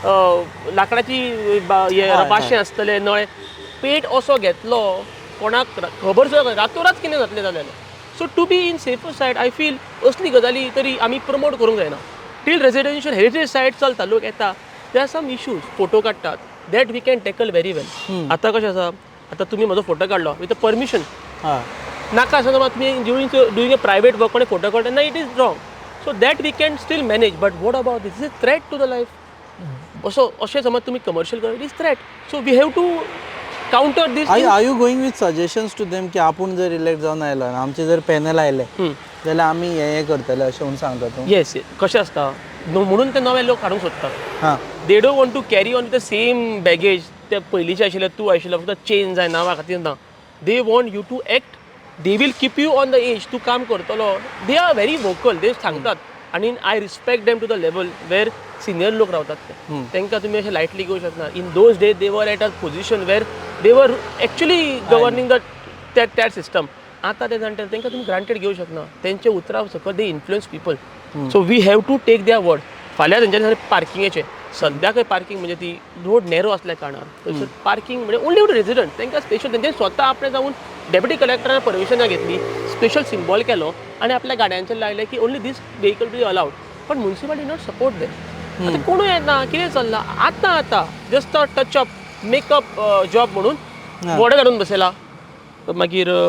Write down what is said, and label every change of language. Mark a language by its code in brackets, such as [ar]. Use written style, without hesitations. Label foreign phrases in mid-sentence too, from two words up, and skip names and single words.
[kok] लाकडाची बाशें आसतले नळे पेट असो घेतलो कोणाक खबर सुद्दां रातोरात कितें जातलें जालें [en] so to be in safer side I feel [kok] असली गजाली तरी आमी प्रमोट करूंक जायना टील [en] residential heritage side [kok] चलता लोक येता [en] there are some issues [kok] फोटो काडटात [en] that we can tackle very well [kok] आतां कशें आसा आतां तुमी म्हजो फोटो काडलो [en] with a permission [kok] नाका आसा समज तुमी [en] doing a private work [kok] कोणें फोटो काडटा ना [en] it is wrong so that we can still manage but what about this is a threat to the life [kok] असो अशें समज तुमी कमर्शियल कर [en] it is threat so we have to counter this are you going with suggestions to them [kok] की आपूण जर इलेक्ट जावन आयलो आनी आमचे जर पॅनल आयले जाल्यार आमी हे करतले अशें म्हणून सांगता तूं येस कशें आसता म्हणून ते नवे लोक हाडूंक सोदतात हां [en] they don't want to carry on the same baggage [kok] ते पयलींचे आशिल्ले तूं आशिल्लो फक्त चेंज जाय नांवा खातीर ना [en] they want you to act they will keep you on the edge [kok] तूं काम करतलो [en] they are very vocal they [kok] सांगतात आनी [en] I respect them to the level where [kok] सिनियर लोक रावतात ते तांकां तुमी अशें लायटली घेवंक शकना [en] in those days they were at a position where they were actually governing the that system [kok] आतां ते जाणटे तांकां तुमी ग्रांटेड घेवंक शकना तेंचे उतराव सकयल [en] they influence people so we have to take their word [kok] फाल्यां तेंच्या पार्किंगेचे सद्याक पार्किंग म्हणजे ती [en] road narrow [kok] असल्या कारणान थंयसर पार्किंग म्हणजे [en] only to resident [kok] तांकां स्पेशल तेंचे स्वता आपणे जावन डेप्युटी कलेक्टरान परमिशनां घेतली [en] special symbol [kok] केलो आनी आपल्या गाड्यांचेर लायले की [en] only this vehicle to be allowed [kok] पण [en] municipality not support them [kok] आतां कोणूय येना कितें चल्लां आतां [en] just a touch up makeup job [kok] म्हणून बोर्ड काडून बसयला मागीर